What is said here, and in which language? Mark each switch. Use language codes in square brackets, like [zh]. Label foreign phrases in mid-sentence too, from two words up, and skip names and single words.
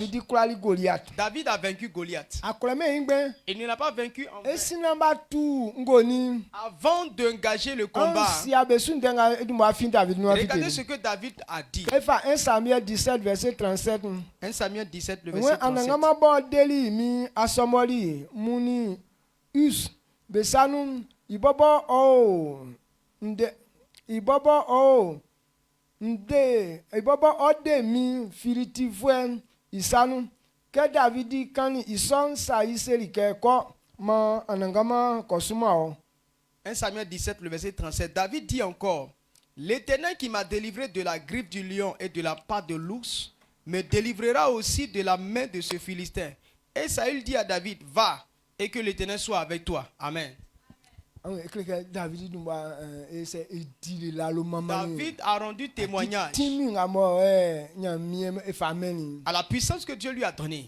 [fr] David a vaincu Goliath. Il ne l'a pas vaincu en vain. Avant d'engager le combat, regardez ce que David a dit. 1 Samuel 17, verset 37. 1 Samuel 17, le verset 37. [urh] Ibobo ode mi firitivwe isanu ke Davidi kani ison sa iseli ke ko ma anangama kosuma o. [fr] 1 Samuel 17 le verset 37. David dit encore: L'Éternel qui m'a délivré de la griffe du lion et de la patte de l'ours me délivrera aussi de la main de ce Philistin. Et Saül dit à David: Va, et que l'Éternel soit avec toi. Amen. David a rendu témoignage à la puissance que Dieu lui a donnée.